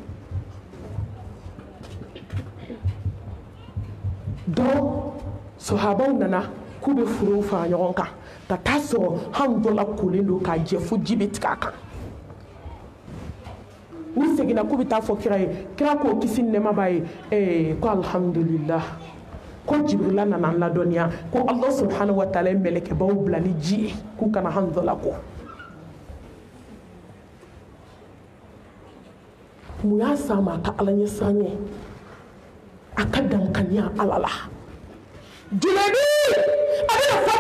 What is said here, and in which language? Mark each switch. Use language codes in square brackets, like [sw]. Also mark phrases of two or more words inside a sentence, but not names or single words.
[bm] dɔw sahabaw nana k'u bɛ forow fara ɲɔgɔn kan ka taa sɔrɔ Hanzala kolen don k'a jɛ fo ji bɛ tigɛ a kan u seginna k'u bɛ taa fɔ kira ye kira k'o kisi ni nɛɛma b'a ye ko alhamdulillah ko Jibirila nana an ladɔnniya ko Allah [ar] سبحانه وتعالى [bm] ye mɛlɛkɛbaw bila ni ji ye k'u kana Hanzala ko mun y'a s'a ma a ka ala ɲɛsiran ye a ka dankaniya ala la Junaidi a bɛna fatu